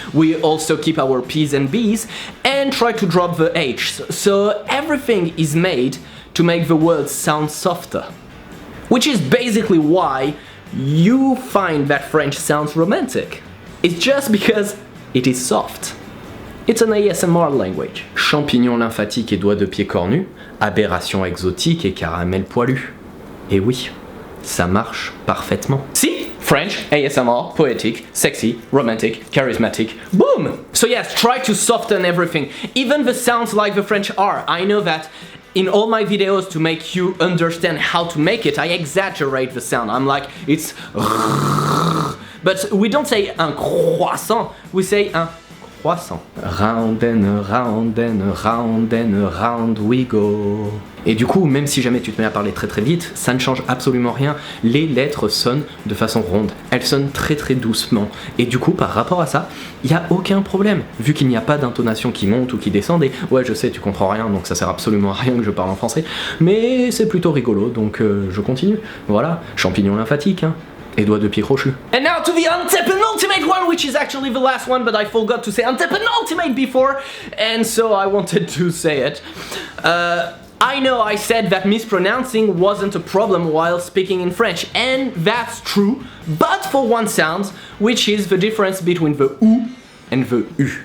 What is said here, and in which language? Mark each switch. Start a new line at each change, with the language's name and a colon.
English: We also keep our P's and B's and try to drop the H's. So everything is made to make the words sound softer. Which is basically why you find that French sounds romantic. It's just because it is soft. It's an ASMR language.
French: Champignons lymphatiques et doigts de pied cornus, aberration exotique et caramel poilu. Et oui, ça marche parfaitement.
English: See? French, ASMR, poetic, sexy, romantic, charismatic, boom! So yes, try to soften everything. Even the sounds like the French are. I know that in all my videos to make you understand how to make it, I exaggerate the sound. I'm like, it's but we don't say un croissant, we say un croissant. Round and round and round and round we go.
French: Et du coup, même si jamais tu te mets à parler très très vite, ça ne change absolument rien. Les lettres sonnent de façon ronde. Elles sonnent très très doucement. Et du coup, par rapport à ça, il n'y a aucun problème. Vu qu'il n'y a pas d'intonation qui monte ou qui descende. Et ouais, je sais, tu comprends rien, donc ça sert absolument à rien que je parle en français. Mais c'est plutôt rigolo, donc je continue. Voilà, champignons lymphatiques, hein. Et doigts de pied crochus.
English: And now to the antepenultimate one, which is actually the last one, but I forgot to say antepenultimate before, and so I wanted to say it. I know I said that mispronouncing wasn't a problem while speaking in French, and that's true, but for one sound, which is the difference between the OO and the U.